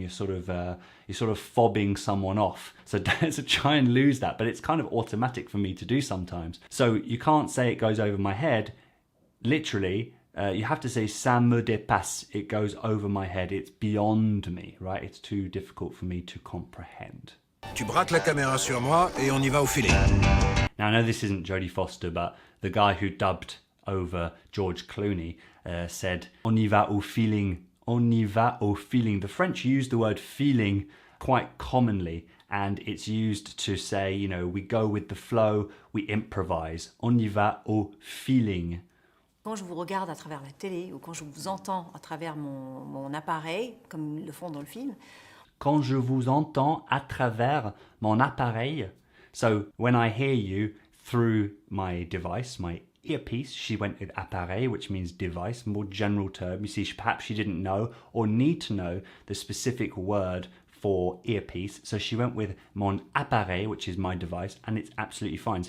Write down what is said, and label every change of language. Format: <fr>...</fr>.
<en>You're sort of fobbing someone off. So try and lose that. But it's kind of automatic for me to do sometimes. So you can't say it goes over my head. Literally, you have to say</en> <fr>ça me dépasse.</fr> <en>It goes over my head. It's beyond me, right? It's too difficult for me to comprehend.</en> <fr>Tu braques la caméra sur moi et on y va au feeling.</fr> <en>Now, I know this isn't Jodie Foster, but the guy who dubbed over George Clooney said</en> <fr>on y va au feeling. On y va au feeling.</fr> <en>The French use the word feeling quite commonly, and it's used to say, you know, we go with the flow, we improvise.</en> <fr>On y va au feeling. Quand je vous regarde à travers la télé ou quand je vous entends à travers mon appareil, comme ils le font dans le film. Quand je vous entends à travers mon appareil.</fr> <en>So when I hear you through my device, my earpiece, she went with appareil, which means device, more general term. You see, perhaps she didn't know or need to know the specific word for earpiece. So she went with</en> <fr>mon appareil,</fr> <en>which is my device, and it's absolutely fine.</en>